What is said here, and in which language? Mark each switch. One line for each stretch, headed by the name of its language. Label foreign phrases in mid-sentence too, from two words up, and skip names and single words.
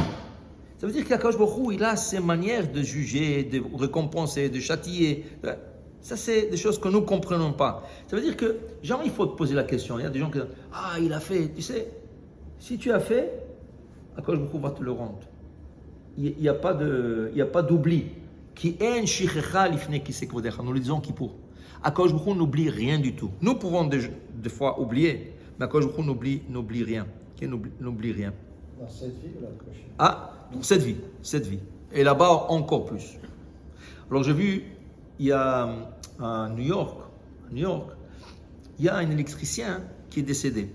French: Ça veut dire qu'
Hebrew: הקדוש ברוך הוא,
French: il a ses manières de juger, de récompenser, de châtier. Ça, c'est des choses que nous ne comprenons pas. Ça veut dire que jamais il faut te poser la question. Il y a des gens qui disent, ah, il a fait. Tu sais, si tu as fait,
Hebrew: הקדוש ברוך הוא
French: va te le rendre. Il n'y a pas d'oubli.
Hebrew: כי אין שכחה לפני כסא כבודך.
French: Nous le disons qui pour.
Hebrew: הקדוש ברוך הוא
French: n'oublie rien du tout. Nous pouvons des fois oublier, mais
Hebrew: הקדוש ברוך הוא
French: n'oublie rien. Qui n'oublie rien. Dans cette vie ou la prochaine? Ah, dans cette vie. Et là-bas, encore plus. Alors, j'ai vu, il y a à New York, il y a un électricien qui est décédé.